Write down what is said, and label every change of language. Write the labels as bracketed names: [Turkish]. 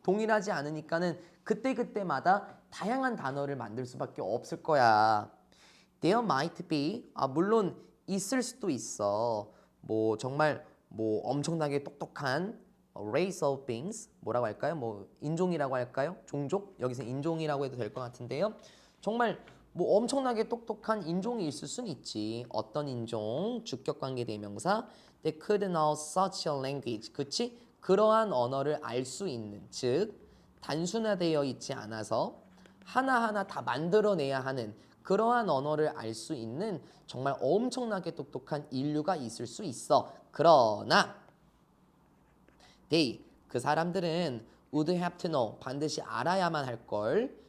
[Korean] 동일하지 않으니까는 그때그때마다 다양한 단어를 만들 수밖에 없을 거야. [English] There might be, [Korean] 물론 있을 수도 있어. 뭐 정말 뭐 엄청나게 똑똑한 [English] race of beings [Korean] 뭐라고 할까요? 뭐 인종이라고 할까요? 종족? 여기서 인종이라고 해도 될 것 같은데요. 정말 뭐 엄청나게 똑똑한 인종이 있을 수는 있지. 어떤 인종? 주격관계 대명사. [English] They could know such a language. [Korean] 그치? 그러한 언어를 알 수 있는, 즉 단순화되어 있지 않아서 하나하나 다 만들어내야 하는 그러한 언어를 알 수 있는 정말 엄청나게 똑똑한 인류가 있을 수 있어. 그러나 they, 그 사람들은 [English] would have to know, [Korean] 반드시 알아야만 할 걸.